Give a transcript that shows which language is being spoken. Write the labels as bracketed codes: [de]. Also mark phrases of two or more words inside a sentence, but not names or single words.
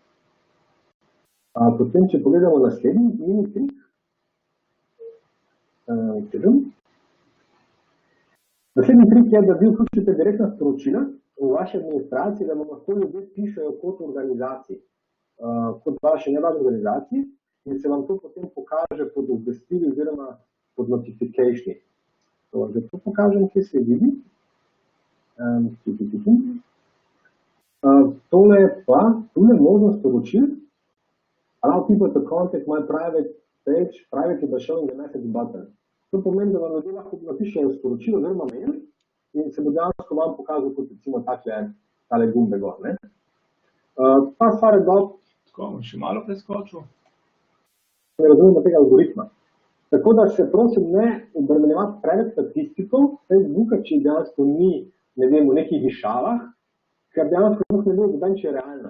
[sl] Potem, če pogledamo naslednji mini trik, naslednji trik je, da vi vključite direktna sporočila v vaši administraciji, da vam lahko ljudje pišejo kot organizaciji, kot vaši nevladni organizaciji in se vam to potem pokaže pod obvestili oziroma pod notificationi. Da to pokažem, kje se vidi. Tole je pa, tule možnost sporočil. [en] Allow people to contact my private page privately by showing the message button. [sl] To pomeni, da vam ljudje lahko napišejo sporočilo oziroma mail in se bo dejansko vam pokazal kot recimo tale gumbe gor. Ta stvar je dal... Tako, bom še malo preskočil. Ne razumemo tega algoritma. Tako da se prosim ne obremenjevati preveč statistikov Facebooka, če dejansko ni, ne vem, v nekih višavah, ker dejansko ne ve, kdaj če je realna.